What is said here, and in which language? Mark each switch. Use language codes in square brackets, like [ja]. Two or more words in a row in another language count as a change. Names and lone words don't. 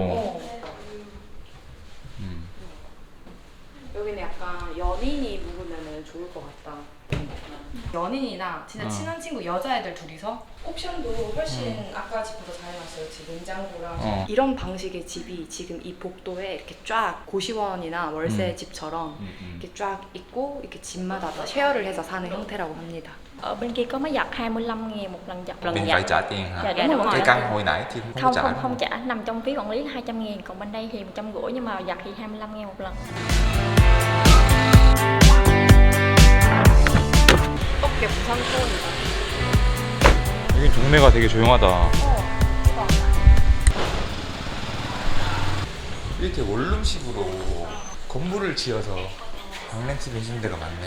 [ko] 어. 여기는 약간 연인이 묵으면 좋을 것 같다. 연인이나 진짜 친한 친구 여자애들 둘이서 옵션도 훨씬 아까 집보다 잘 해놨어요. 지금 냉장고랑 이런 방식의 집이 지금 이 복도에 이렇게 쫙 고시원이나 월세 집처럼 이렇게 쫙 있고 이렇게 집마다 다 쉐어를 해서 사는 형태라고 합니다. [vi] Ở bên kia có máy giặt 25.000 một lần giặt. Mình phải trả tiền hả? Dạ, đúng rồi. Cái căn hồi nãy thì không Không trả. không không trả, nằm trong phí quản lý là 200.000, còn bên đây thì 150 nhưng mà giặt thì 25.000 một lần. [ko] 어떻게 부산 초원이다. 여긴 동네가 되게 조용하다. 이렇게 원룸식으로 건물을 지어서 방렌트 해주는 데가 많네.